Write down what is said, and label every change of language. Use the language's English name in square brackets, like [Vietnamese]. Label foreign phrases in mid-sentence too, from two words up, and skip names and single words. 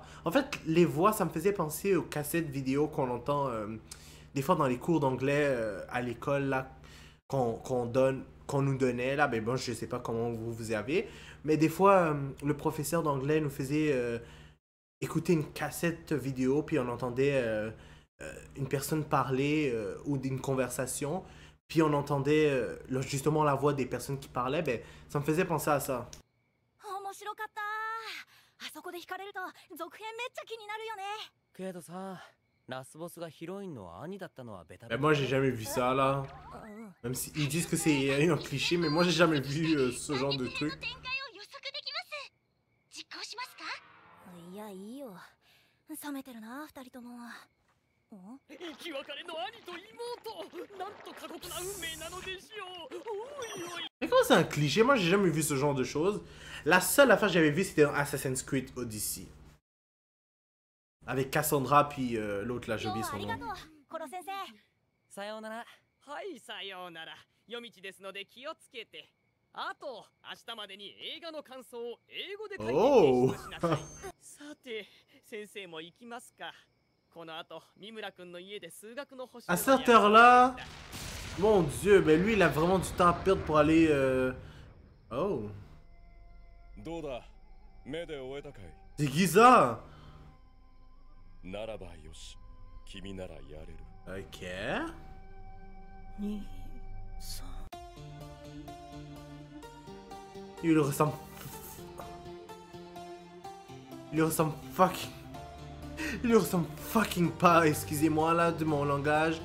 [French] En fait, les voix, ça me faisait penser aux cassettes vidéo qu'on entend des fois dans les cours d'anglais à l'école, là, qu'on nous donnait, là, ben bon, je sais pas comment vous avez, mais des fois, le professeur d'anglais nous faisait écouter une cassette vidéo, puis on entendait une personne parler ou d'une conversation, puis on entendait justement la voix des personnes qui parlaient, ben ça me faisait penser à ça. [Japanese] 面白かった。あそこで惹かれると続編めっちゃ気になるよね。けどさ、 ラスボスがヒロインの兄だったのはベタベ [French] Mais [Japanese] タ。 [French] moi, j'ai jamais vu ça, là. Même s'ils disent que c'est un cliché, mais moi, j'ai jamais vu ce genre de truc. [Japanese] 展開を予測できます。実行しますか？いやいいよ。冷めてるな二人とも。生き別れの兄と妹、なんと過酷な運命なのでしょう。おいおい。 [French] Mais comment c'est un cliché? Moi, j'ai jamais vu ce genre de choses. La seule affaire que j'avais vue, c'était dans Assassin's Creed Odyssey. Avec Cassandra, puis l'autre, là, j'ai oublié son nom. [Japanese] コロ先生。さようなら。はい、さようなら。夜道ですので気をつけて。あと、明日までに映画の感想を英語で書いて提出しなさい。さて、先生も行きますか。この後、三村くんの家で数学の補習を [French] À cette heure-là, mon Dieu, ben lui, il a vraiment du temps à perdre pour aller. Oh. [Japanese] どうだ目で終えたかい [French] C'est qui ça? [Japanese] ならばよし君ならやれる [French] Ok. [Japanese] 2、3。 [French] Il lui ressemble. Il lui ressemble fucking. Il lui ressemble fucking pas, excusez-moi là de mon langage.